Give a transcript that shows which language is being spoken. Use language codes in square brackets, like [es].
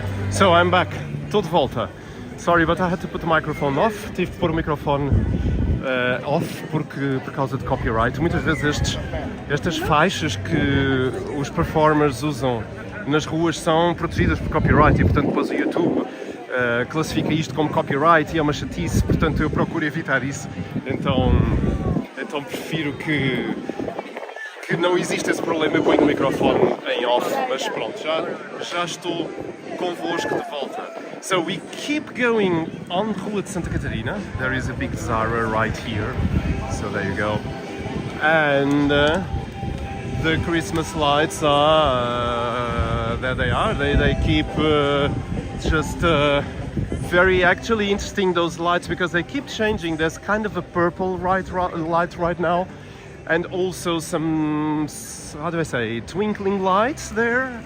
[en] So I'm back, [pt] estou de volta. [en] Sorry, but I had to put the microphone off. [pt] Tive de pôr o microfone off por causa de copyright. Muitas vezes estas faixas que os performers usam nas ruas são protegidas por copyright e, portanto, depois o YouTube classifica isto como copyright e é uma chatice. Portanto, eu procuro evitar isso. Então prefiro que não existe esse problema. Eu ponho o microfone em off, mas pronto, já estou convosco de volta. [en] So we keep going on Rua de Santa Catarina. There is a big Zara right here. So there you go. And the Christmas lights are there. They are. They keep just Very actually interesting, those lights, because they keep changing. There's kind of a purple light right now, and also some, how do I say, twinkling lights there.